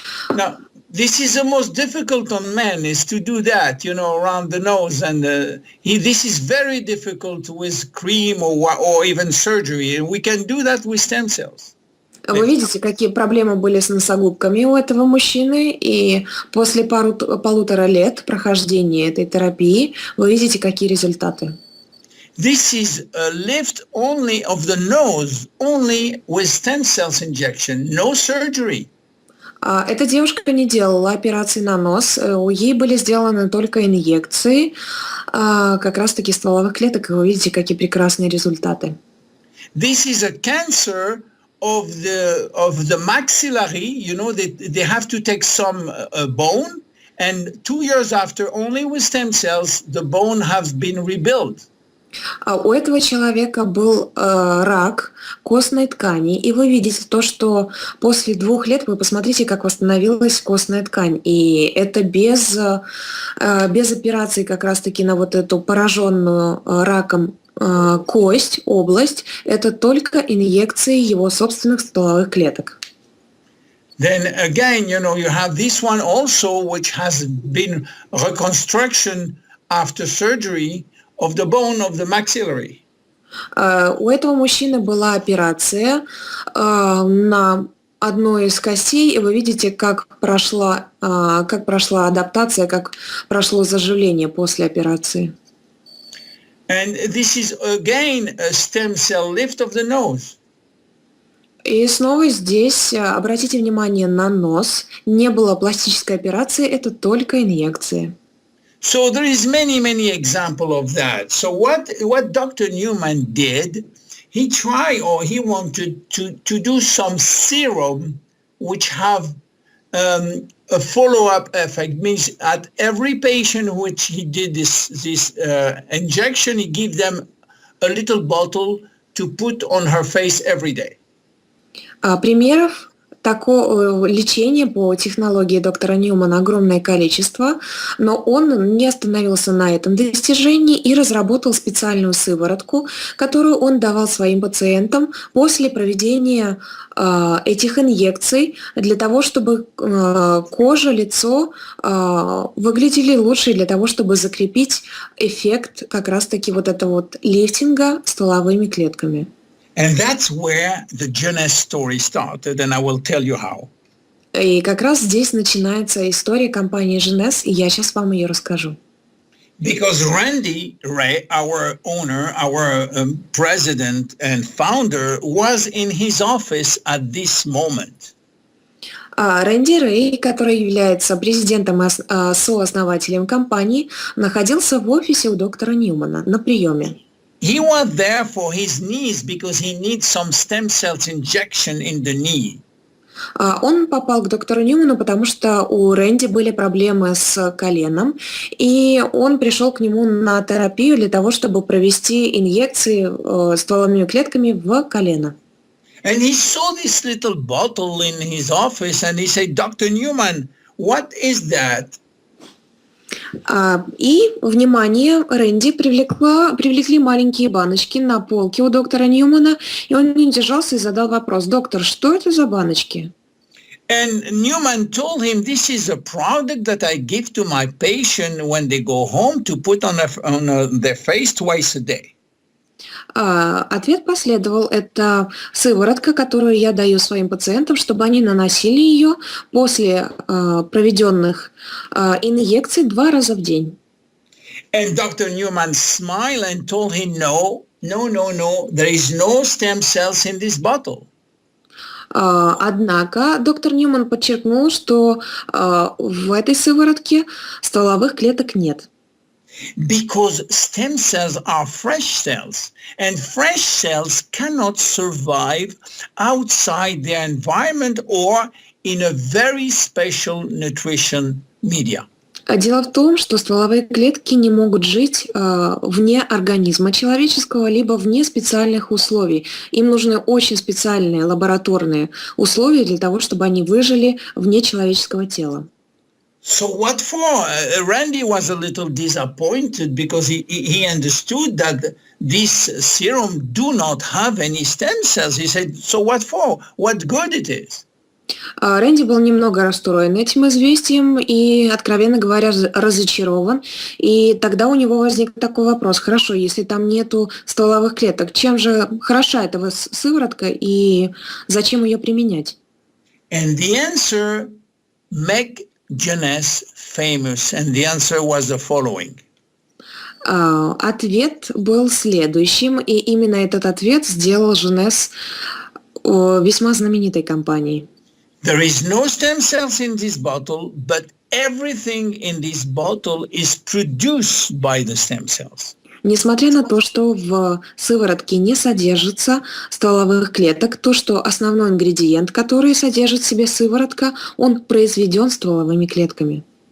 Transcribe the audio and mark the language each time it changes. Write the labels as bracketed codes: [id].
[en] Now, this is the most difficult on men, is to do that, around the nose, and this is very difficult with cream or even surgery, and we can do that with stem cells. [ru] Вы видите, какие проблемы были с носогубками у этого мужчины, и после полутора лет прохождения этой терапии вы видите, какие результаты. [en] This is a lift only of the nose, only with stem cells injection, no surgery. [ru] Эта девушка не делала операции на нос, ей были сделаны только инъекции, как раз-таки стволовых клеток, и вы видите, какие прекрасные результаты. [en] This is a cancer of the maxillary. You know, they have to take some bone, and 2 years after, only with stem cells, the bone has been rebuilt. [ru] У этого человека был рак костной ткани, и вы видите то, что после 2 лет, вы посмотрите, как восстановилась костная ткань, и это без операции как раз-таки на вот эту пораженную раком кость, область, это только инъекции его собственных стволовых клеток. [en] Then again, you know, you have this one also, which has been reconstruction after surgery of the bone of the maxillary. [ru] У этого мужчины была операция на одной из костей, и вы видите, как прошла адаптация, как прошло заживление после операции. [en] And this is again a stem cell lift of the nose. [ru] И снова здесь обратите внимание на нос. Не было пластической операции, это только инъекции. [en] So there is many examples of that. So what Dr. Newman did, he tried or he wanted to do some serum which have a follow-up effect. Means at every patient which he did this injection, he gave them a little bottle to put on her face every day. [ru] Примеров такого лечения по технологии доктора Ньюмана огромное количество, но он не остановился на этом достижении и разработал специальную сыворотку, которую он давал своим пациентам после проведения этих инъекций для того, чтобы кожа, лицо выглядели лучше, для того, чтобы закрепить эффект как раз-таки вот этого вот лифтинга стволовыми клетками. [en] And that's where the J.C.S story started, and I will tell you how. [ru] И как раз здесь начинается история компании J.C.S, и я сейчас вам ее расскажу. [en] Because Randy Ray, our owner, our president and founder, was in his office at this moment. [ru] Рэнди Рэй, который является президентом и сооснователем компании, находился в офисе у доктора Ньюмана на приеме. [en] He was there for his knees because he needs some stem cells injection in the knee. [ru] Он попал к доктору Ньюману, потому что у Рэнди были проблемы с коленом, и он пришел к нему на терапию для того, чтобы провести инъекции стволовыми клетками в колено. [en] And he saw this little bottle in his office and he said, Dr. Newman, what is that? [ru] И внимание Рэнди привлекли маленькие баночки на полке у доктора Ньюмана, и он не удержался и задал вопрос: «Доктор, что это за баночки?» [en] And Newman told him, this is a product that I give to my patient when they go home to put on their face twice a day. [ru] Ответ последовал: это сыворотка, которую я даю своим пациентам, чтобы они наносили ее после проведенных инъекций 2 раза в день. [en] And Dr. Newman smiled and told him, no, there is no stem cells in this bottle. [ru] Однако доктор Ньюман подчеркнул, что в этой сыворотке стволовых клеток нет. [en] Because stem cells are fresh cells, and fresh cells cannot survive outside their environment or in a very special nutrition media. [ru] Дело в том, что стволовые клетки не могут жить вне организма человеческого, либо вне специальных условий. Им нужны очень специальные лабораторные условия для того, чтобы они выжили вне человеческого тела. [en] So what for? Randy was a little disappointed because he understood that this serum do not have any stem cells. He said, so what for? What good it is? [ru] Рэнди был немного расстроен этим известием и, откровенно говоря, разочарован. И тогда у него возник такой вопрос: хорошо, если там нету стволовых клеток, чем же хороша эта сыворотка и зачем ее применять? [en] And the answer make J.C.S famous, and the answer was the following. [ru] Ответ был следующим, и именно этот ответ сделал J.C.S весьма знаменитой компанией. [en] There is no stem cells in this bottle, but everything in this bottle is produced by the stem cells. [ru] Несмотря на то, что в сыворотке не содержится стволовых клеток, то, что основной ингредиент, который содержит в себе сыворотка, он произведен стволовыми клетками.